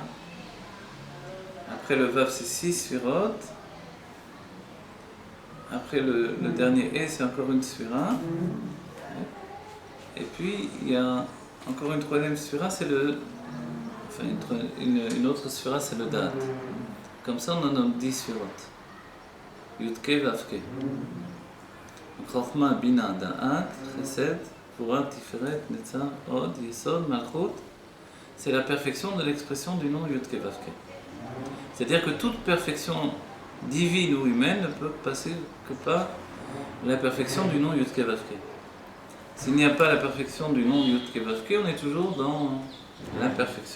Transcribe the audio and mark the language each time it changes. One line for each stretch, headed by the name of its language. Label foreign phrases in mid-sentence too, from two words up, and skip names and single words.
French: Après le Vav, c'est 6 sphirot. Après le dernier E, c'est encore une sphira. Et puis, il y a encore une troisième sphira, c'est une autre sphira, c'est le Da'at. Comme ça, on en a 10 sphirot. Yud-Keh Vav-Keh.
Hebrew: חכמה בינה דעת חסד גבורה תפארת נצח הוד יסוד מלכות.
French: C'est la perfection de l'expression du nom Yud-Keh Vav-Keh. C'est-à-dire que toute perfection divine ou humaine ne peut passer que par la perfection du nom Yud-Keh Vav-Keh. S'il n'y a pas la perfection du nom Yud-Keh Vav-Keh, on est toujours dans l'imperfection.